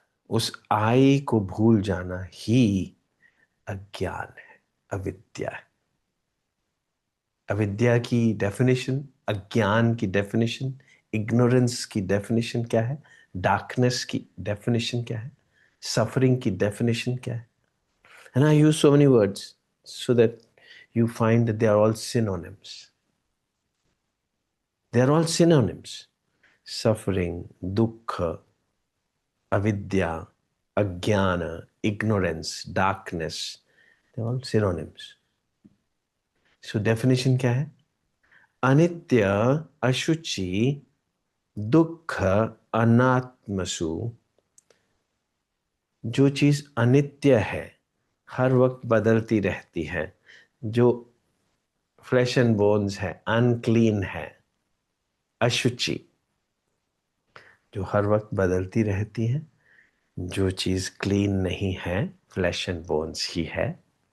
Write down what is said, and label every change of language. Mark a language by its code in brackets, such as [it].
[hi] उस आई को भूल जाना ही अज्ञान है, अविद्या है। अविद्या की डेफिनेशन, अज्ञान की डेफिनेशन, इग्नोरेंस की डेफिनेशन क्या है, डार्कनेस की डेफिनेशन क्या है, सफरिंग की डेफिनेशन क्या है? [en] And I use so many words so that you find that they are all synonyms. They are all synonyms. Suffering, dukkha, avidya, ajnana, ignorance, darkness. They are all synonyms. [hi] So definition क्या है? अनित्य, अशुचि, दुख, अनात्मसु। जो चीज अनित्य है, हर वक्त बदलती रहती है, जो फ्लैश एंड बोन्स है, अनक्लीन है, अशुचि, जो हर वक्त बदलती रहती है, जो चीज क्लीन नहीं है, फ्लैश एंड बोन्स ही है।